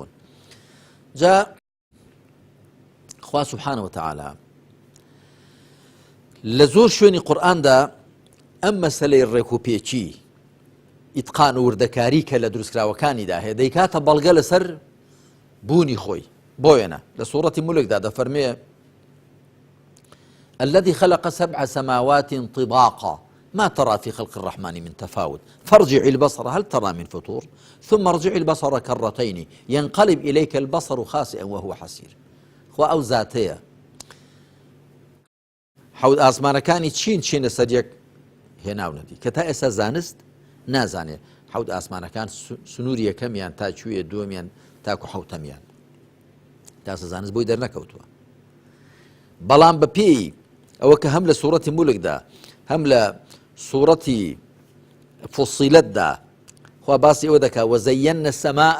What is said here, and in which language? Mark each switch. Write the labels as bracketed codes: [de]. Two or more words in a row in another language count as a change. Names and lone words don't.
[ckb] جا خوا [ar] سبحانه وتعالى [ckb] لە زۆر شوێنی قورئاندا ئەم مەسەلەی ڕێکوپێکی ئیتقان و وردەکاری کە لە دروستکراوەکانیدا هەیە دەیکاتە بەڵگە لەسەر بوونی خۆی. بۆیەنە لە سوورەتی مولکدا دەفەرمێ [ar] الذي خلق 7 سماوات طباقا ما ترى في خلق الرحمن من تفاوت فارجع البصر هل ترى من فطور ثم ارجع البصر كرتين ينقلب إليك البصر خاسئا وهو حسير. [ckb] خوا ئەو زاتەیە حەوت ئاسمانەکانی چین لەسەر یەک هێناونەتی کە تا ئێستا زانست نازانێ حەوت ئاسمانەکان سنووری یەکەمیان تا کوێیە، دووەمیان تاکو حوتەمیان تا سەزانست بۆی دەرنەکەوتووە بەڵام بە پێی ئەوە کە هەم لە سوورەتی مولکدا هەم لە سوورەتی فوسیلەتدا خوا باسی ئەوە دەکا وەزەیەنە سەماء